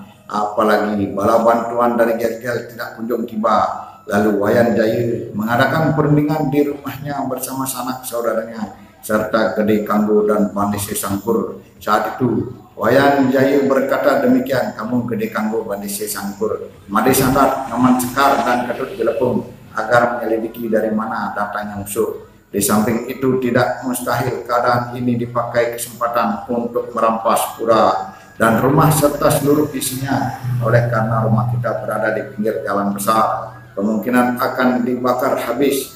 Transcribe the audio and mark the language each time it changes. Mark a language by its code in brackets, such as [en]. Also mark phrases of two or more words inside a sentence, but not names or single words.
[id] Apalagi bala bantuan dari Gelgel tidak kunjung tiba. Lalu Wayang Jaya mengadakan perundingan di rumahnya bersama sanak saudaranya serta Gede Kanggo dan Pandise Sangkur. Saat itu Wayan Jaya berkata demikian, kamu Gede Kanggo Pandise Sangkur, Made Sandat, Ngaman Sekar dan Ketut Jelepung agar menyelidiki dari mana datangnya musuh. Di samping itu tidak mustahil keadaan ini dipakai kesempatan untuk merampas pura dan rumah serta seluruh isinya. Oleh karena rumah kita berada di pinggir jalan besar, kemungkinan akan dibakar habis.